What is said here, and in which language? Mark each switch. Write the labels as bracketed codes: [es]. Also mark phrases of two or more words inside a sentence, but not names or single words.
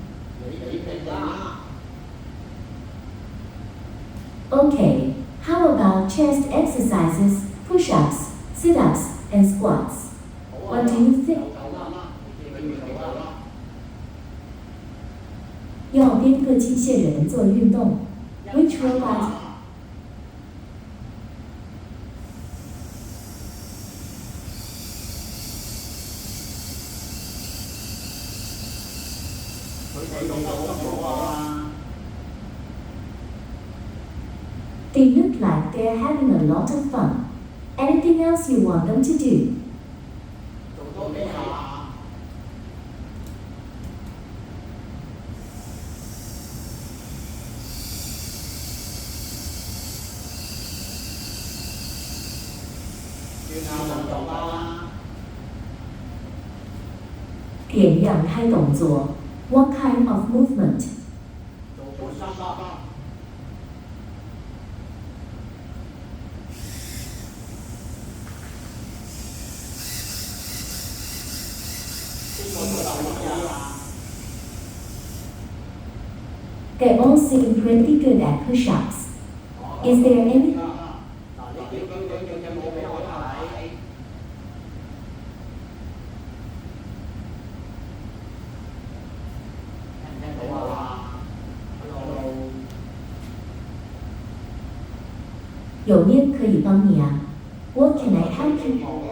[en] Okay, how about chest exercises, push-ups, sit-ups, and squats? What do you think? [yue] 要边个机械人做运动 ？ [en] Which robot? [yue] 佢用得好啊！ [en] They look like they're having a lot of fun. Anything else you want them to do? [yue] 做多幾下。轉下運動啦。點樣開動作 [en] ？What kind of movement? [yue] 做三啦。 [en] They all seem pretty good at push-ups. Is there any? [yue] 有咩可以帮你啊 ？ [en] What can I help you?